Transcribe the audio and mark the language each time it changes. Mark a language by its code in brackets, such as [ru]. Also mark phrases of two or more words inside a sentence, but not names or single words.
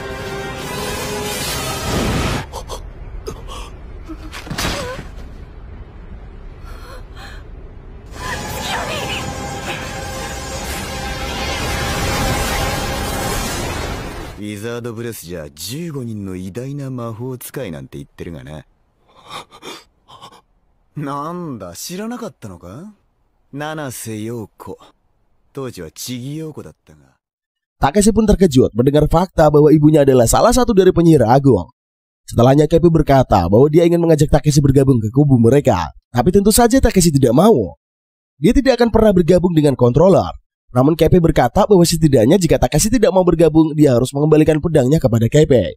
[ja] ウィザードブレスじゃ15人の偉大な魔法使いなんて言ってるがな。なんだ、知らなかったのか？七瀬陽子。当時は千木陽子だったが。 [id] Takeshi pun terkejut mendengar fakta bahwa ibunya adalah salah satu dari penyihir agung. Setelahnya Kepi berkata bahwa dia ingin mengajak Takeshi bergabung ke kubu mereka. Tapi tentu saja Takeshi tidak mau. Dia tidak akan pernah bergabung dengan controller. Namun Kepi berkata bahwa setidaknya jika Takeshi tidak mau bergabung, dia harus mengembalikan pedangnya kepada Kepi.